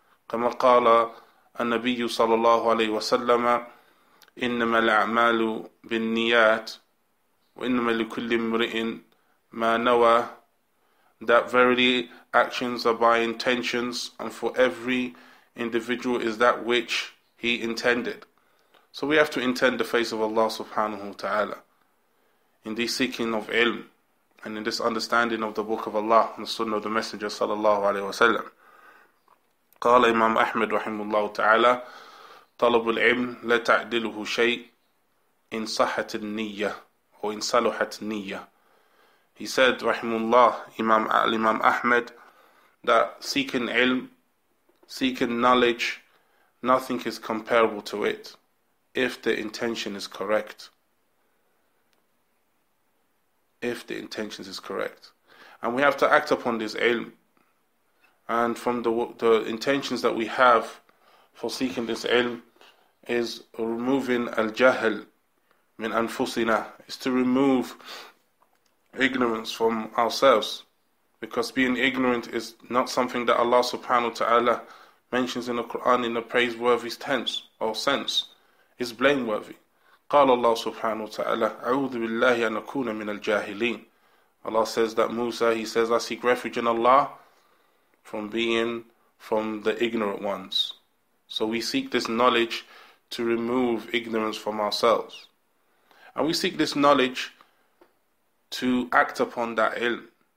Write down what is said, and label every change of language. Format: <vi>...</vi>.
<ar>كما قال النبي صلى الله عليه وسلم إنما الأعمال بالنيات وإنما لكل امرئ ما نوى,</ar> <en>that verily actions are by intentions, and for every individual is that which he intended. So we have to intend the face of Allah subhanahu wa ta'ala in this seeking of ilm and in this understanding of the book of Allah and the sunnah of the Messenger sallallahu alayhi wa sallam.</en> <ar>قال إمام أحمد رحمه الله تعالى طلب العلم لا تعدله شيء إن صحت النية أو إن صلحت النية.</ar> <en>He said, rahimullah, Imam Ahmed, that seeking ilm, seeking knowledge, nothing is comparable to it if the intention is correct. If the intention is correct. And we have to act upon this ilm. And from the intentions that we have for seeking this ilm is removing</en> <ar>al-jahl min anfusina,</ar> <en>is to remove ignorance from ourselves, because being ignorant is not something that Allah subhanahu wa ta'ala mentions in the Quran in a praiseworthy tense or sense. It's blameworthy.</en> <ar>قال الله سبحانه وتعالى أعوذ بالله أن أكون من الجاهلين.</ar> <en>Allah says that Musa, he says, I seek refuge in Allah from being from the ignorant ones. So we seek this knowledge to remove ignorance from ourselves. And we seek this knowledge to act upon that ilm.</en>